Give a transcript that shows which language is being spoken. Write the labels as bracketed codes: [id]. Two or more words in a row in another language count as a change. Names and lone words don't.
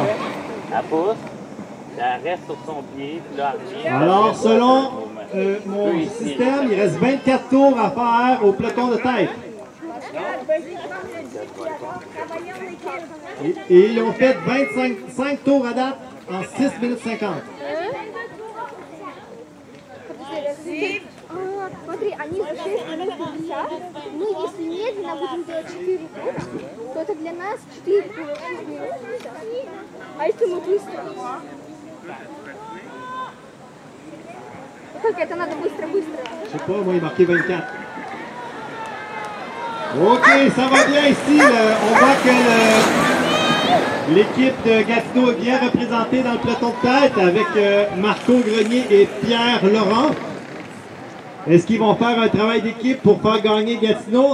[fr] Elle pousse, elle reste sur son pied, puis là, elle revient. Alors, selon mon système, il reste 24 tours à faire au peloton de tête. Et ils ont fait 5 tours à date en 6 minutes 50. [ru] Смотри, они за 6 минут 50. Мы, если медленно будем делать 4 тура, то это для нас 4 тура 6 минут 50. А если мы быстро? Только это надо быстро-быстро. [fr] Je sais pas, moi, il est marqué 24. OK, ça va bien ici. On voit que l'équipe de Gatineau est bien représentée dans le peloton de tête avec Marco Grenier et Pierre Laurent. Est-ce qu'ils vont faire un travail d'équipe pour faire gagner Gatineau?